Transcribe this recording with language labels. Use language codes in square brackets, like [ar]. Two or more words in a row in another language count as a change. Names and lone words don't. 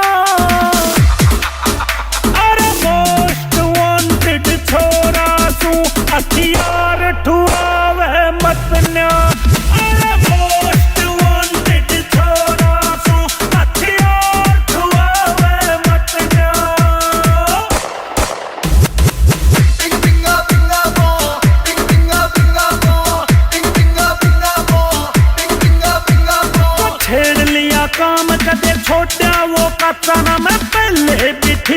[bgc] अरे [en] most wanted [bgc] छोरा सू हथियार ठुआवे मतनो अरे [en] most wanted [bgc] छोरा सू हथियार ठुआवे मतनो Bing binga binga bo, bing binga binga bo, bing binga binga bo, bing binga binga bo. छेड़ लिया काम कदे छोटा वो कच्चा ना मैं पहले भी